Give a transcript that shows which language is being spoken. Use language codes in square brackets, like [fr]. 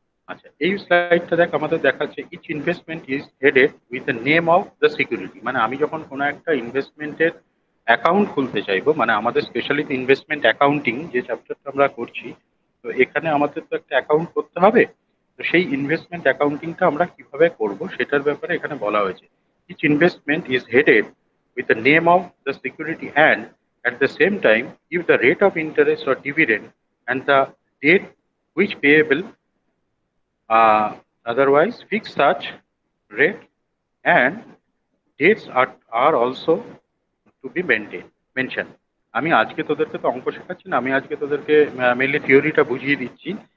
[bn] আচ্ছা, এই স্লাইডটা দেখ আমাদের দেখাচ্ছে [en] Each investment is headed with the name of the security. [bn] মানে আমি যখন কোনো একটা ইনভেস্টমেন্টের অ্যাকাউন্ট খুলতে চাইবো, মানে আমাদের স্পেশালি ইনভেস্টমেন্ট অ্যাকাউন্টিং যে চ্যাপ্টারটা আমরা করছি, তো এখানে আমাদের তো একটা অ্যাকাউন্ট করতে হবে। তো সেই ইনভেস্টমেন্ট অ্যাকাউন্টিংটা আমরা কিভাবে করব সেটার ব্যাপারে এখানে বলা হয়েছে। [en] Each investment is headed with the name of the security and at the same time give the rate of interest or dividend and the date which payable, otherwise fix such rate and dates are also to be mentioned. [bn] আমি আজকে তোদেরকে তো অঙ্ক শেখাচ্ছি না, আমি আজকে তোদেরকে মেনলি থিওরিটা বুঝিয়ে দিচ্ছি।